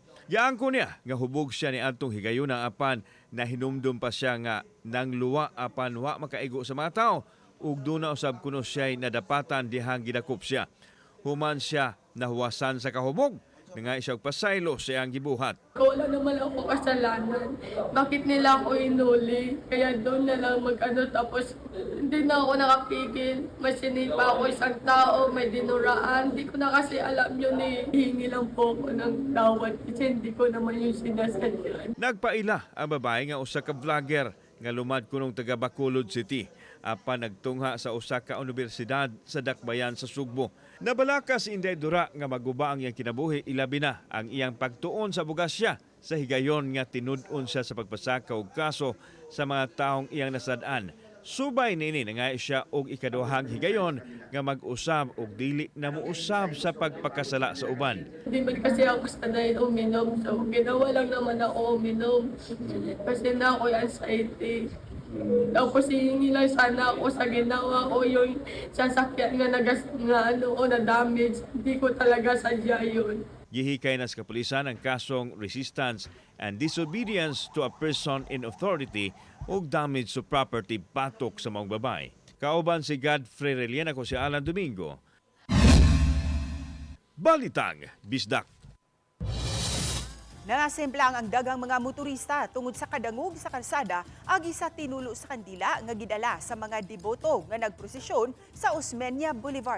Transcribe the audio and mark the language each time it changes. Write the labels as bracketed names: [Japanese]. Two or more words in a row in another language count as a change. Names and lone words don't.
[Cebuano] Giangko niya nga hubog siya ni adtong higayuna apan na hinumdum pa siya nga nang luwa apan wa makaigo sa mga tao ug duna usab kuno siya nadapatan dihang gidakop siya. Human siya nahuwasan sa kahubog nga siya pasaylo sa iyang gibuhat. [Filipino] Wala naman ako kasalanan. Bakit nila ako inuli? Kaya doon na lang mag-ano tapos hindi na ako nakapigil. May sinipa ako isang tao, may dinuraan. Hindi ko na kasi alam yun eh. Hihingi lang po ako ng tawad kasi hindi ko naman yung sinasadyan. [Cebuano] Nagpaila ang babae nga usa ka vlogger nga lumad kunong taga Bacolod City apan nagtungha sa usa ka universidad sa Dakbayan sa Sugbo. Nabalaka si Inday Dura nga maguba ang iyang kinabuhi ilabi na ang iyang pagtuon sa bugasya sa higayon nga tinud-on siya sa pagpasaka og kaso sa mga taong iyang nasad-an. Subay nini na nga siya og ikaduhang higayon nga mag-usab og dili na muusab sa pagpakasala sa uban. [Filipino] Hindi man kasi ako sanay uminom. So ginawa lang naman ako uminom. Kasi na ako anxiety. Tapos hihingi lang sana ako sa ginawa ko yung sasakyan nga na damage. Hindi ko talaga sadya yun. [Cebuano] Gihikay na sa kapulisan ang kasong [English] resistance and disobedience to a person in authority [Cebuano] o [English] damage to property [Cebuano] patok sa mga babae. Kauban si Godfrey Relian, ako si Alan Domingo. Balitang Bisdak. Nangasemplang ang dagang mga motorista tungod sa kadangog sa kalsada agi sa tinulo sa kandila nga gidala sa mga deboto nga nagprosesyon sa Osmeña Boulevard.